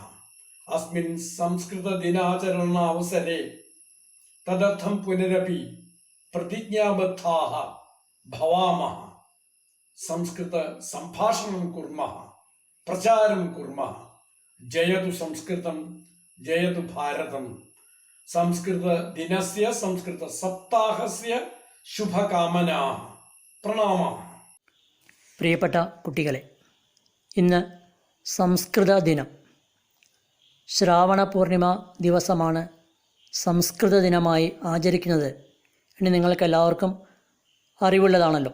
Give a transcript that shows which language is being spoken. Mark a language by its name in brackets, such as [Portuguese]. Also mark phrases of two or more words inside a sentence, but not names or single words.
[Sanskrit] अस्मिन् संस्कृतदिनाचरणावसरे तदर्थं पुनरपि प्रतिज्ञाबद्धाः भवामः। संस्कृतसम्भाषणं कुर्मः, प्रचारं कुर्मः। जयतु संस्कृतं, जयतु भारतं। संस्कृतदिनस्य, संस्कृतसप्ताहस्य ശുഭകാമനാഃ. [Malayalam] പ്രണാമം. പ്രിയപ്പെട്ട കുട്ടികളെ, ഇന്ന് സംസ്കൃത ദിനം. ശ്രാവണ പൂർണിമ ദിവസമാണ് സംസ്കൃത ദിനമായി ആചരിക്കുന്നത് എന്ന് നിങ്ങൾക്കെല്ലാവർക്കും അറിവുള്ളതാണല്ലോ.